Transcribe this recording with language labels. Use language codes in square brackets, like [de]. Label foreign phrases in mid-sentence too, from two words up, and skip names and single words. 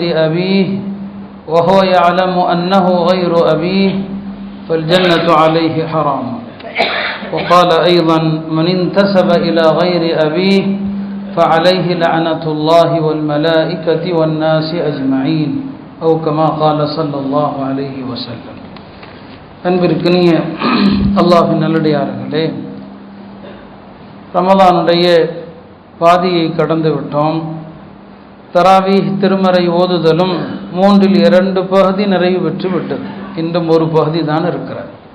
[ar] أبيه وهو يعلم أنه غير أبيه فالجنة عليه حرام وقال أيضا من انتسب إلى غير أبيه فعليه لعنة الله والملائكة والناس أجمعين أو كما قال صلى الله عليه وسلم [ta] அன்பிற்கினிய அல்லாஹ்வின் நல்லடியார்களே, ரமலானுடைய பாதியை கடந்து விட்டோம். தராவீஹ் திருமறை ஓதுதலும் 2 பகுதி நிறைவு பெற்று விட்டது. இன்னும் ஒரு பகுதி தான் இருக்கிறது.